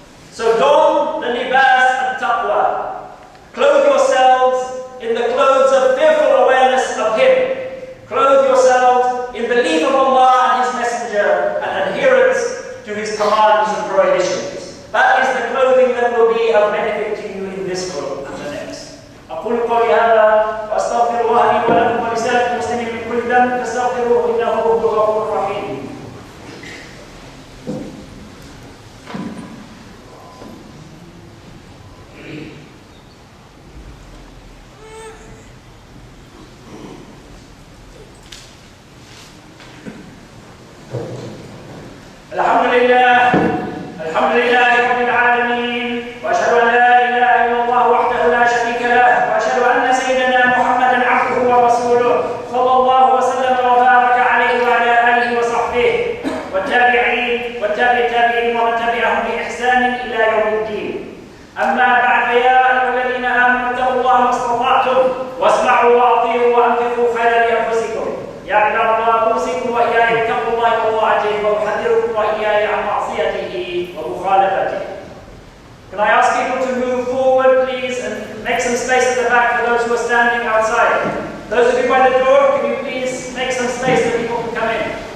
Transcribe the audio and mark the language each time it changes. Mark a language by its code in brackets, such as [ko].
[en] So don the libas and taqwa. Clothe yourselves in the clothes of fearful awareness of Him. Clothe yourselves in belief of Allah and His Messenger and adherence to His commands and prohibitions. That is the clothing that will be of benefit to you in this world and the next. [ar] أقول قولي هذا وأستغفر الله لي ولكم ولسائر المسلمين من كل ذنب فاستغفروه إنه هو الغفور الرحيم. الحمد لله رب العالمين وأشهد أن لا إله إلا الله وحده لا شريك له وأشهد أن سيدنا محمدا عبده ورسوله صلى الله وسلم وبارك عليه وعلى آله وصحبه والتابعين والتابعين ومن تبعهم بإحسان إلى يوم الدين. أما بعد فيا أيها الذين آمنوا اتقوا الله ما استطعتم واسمعوا وأطيعوا وأنفقوا خيرا لأنفسكم. يا عباد الله أوصيكم وإياي اتقوا الله وطاعته وأحذركم وإياي عن معصيته ومخالفته. [en] Can I ask people to move forward, please, and make some space at the back for those who are standing outside? Those of you by the door, can you please make some space so people can come in?